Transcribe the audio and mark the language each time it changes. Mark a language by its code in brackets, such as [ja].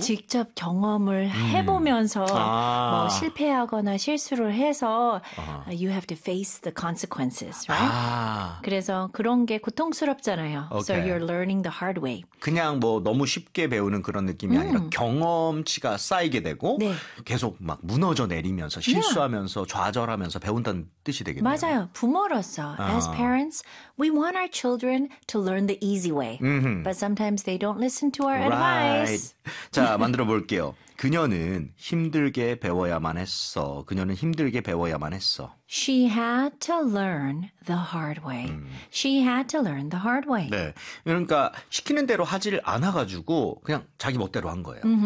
[ko] 직접 경험을 해보면서 뭐 실패하거나 실수를 해서 [en] you have to face the consequences, right? [ko] 그래서 그런 게 고통스럽잖아요. [en] So you're learning the hard way. [ko] 그냥 뭐 너무 쉽게 배우는 그런 느낌이 아니라 경험치가 쌓이게 되고 네. 계속 막 무너져 내리면서 실수하면서 좌절하면서 배운다는 뜻이 되겠네요. 맞아요. 부모로서, [en] as parents, we want our children to learn the easy way. But sometimes they don't listen to our Right. advice. [ko] 자, 만들어 볼게요. 그녀는 힘들게 배워야만 했어. 그녀는 힘들게 배워야만 했어. [en] She had to learn the hard way. She had to learn the hard way. [ko] 네. 그러니까 시키는 대로 하지를 않아가지고 그냥 자기 멋대로 한 거예요.